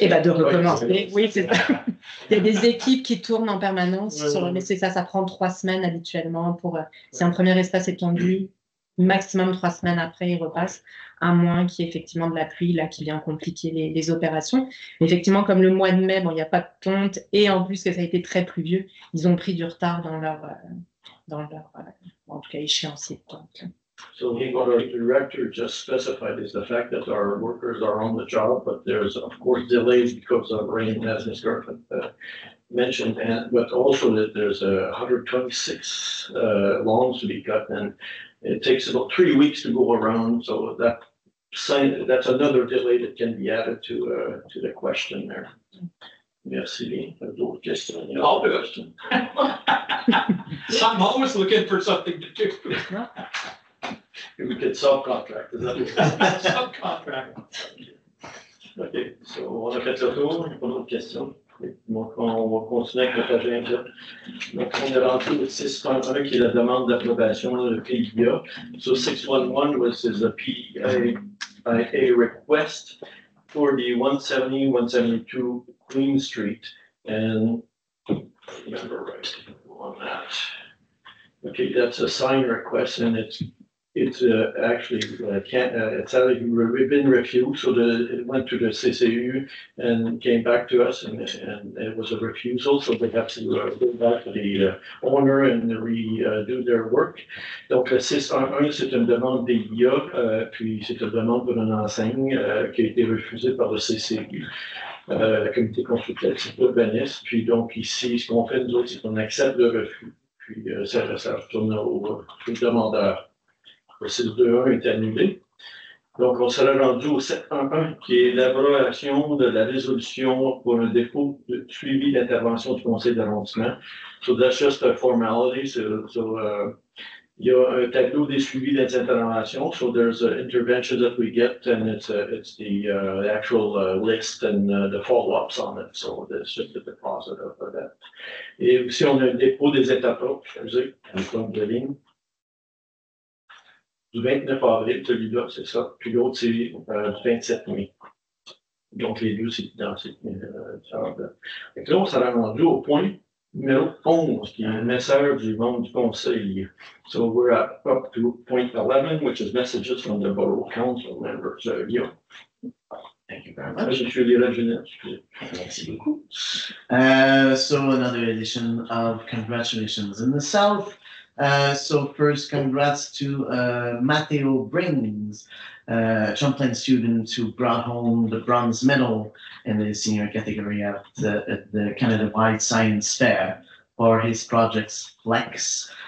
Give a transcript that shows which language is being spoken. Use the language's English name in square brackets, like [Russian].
[French] Eh bien, de recommencer, oui, c'est ça. Il y a des équipes qui tournent en permanence, mais c'est ça prend 3 semaines habituellement pour, si un premier espace est tondu, maximum 3 semaines après, ils repassent, à moins qu'il y ait effectivement de la pluie là, qui vient compliquer les opérations. Mais effectivement, comme le mois de mai, bon, il n'y a pas de tonte, et en plus que ça a été très pluvieux, ils ont pris du retard dans leur en tout cas, échéancier de tonte. [English] So what our director just specified is the fact that our workers are on the job, but there's of course delays because of rain, as Ms. Griffin mentioned, but also that there's 126 lawns to be cut, and it takes about 3 weeks to go around. So that's another delay that can be added to the question there. [French] Merci. D'autres questions? [English] All good. I'm always looking for something to do. We could subcontract, is that Subcontract. OK. [French] So, on a fait le tour, il n'y a pas d'autres questions. Donc, on va continuer avec notre agenda. Donc, on est rentré au 6.1 qui est la demande d'approbation de PIA. [English] So, 611 is a PIA request for the 170, 172 Queen Street. And remember right on that. Okay, that's a sign request, and it's actually it's been refused. So it went to the CCU and came back to us, and it was a refusal. So they have to go back to the owner and redo their work. [French] Donc le 611, c'est une demande d'IA, puis c'est une demande pour une enseigne qui a été refusée par le CCU. La comité consultative urbaniste. Puis donc ici, ce qu'on fait nous autres, c'est qu'on accepte le refus. Puis ça retourne au demandeur. Le 621 est annulé. Donc, on serait rendu au 711, qui est l'abrogation de la résolution pour un défaut de suivi d'intervention du Conseil d'arrondissement. [English] So that's just a formality. [French] Il y a un tableau des suivis des interventions. [English] So there's an intervention that we get, and it's the actual list and the follow-ups on it. So there's just a deposit of that. [French] Et aussi, on a un dépôt des étapes, excusez, un compte de ligne. Du 29 avril, celui-là, c'est ça. Puis l'autre, c'est du 27 mai. Donc, les deux, c'est identique. Donc là, on s'est rendu au point numéro 11, qui est un message du membre du Conseil. [English] So we're up to point 11, which is messages from the Borough Council members. Thank you very much. [French] Monsieur Lira-Jeunesse. Merci beaucoup. [English] So another edition of Congratulations in the South. So first, congrats to Matteo Brings, Champlain student who brought home the bronze medal in the senior category at the Canada-wide Science Fair for his project's Flex.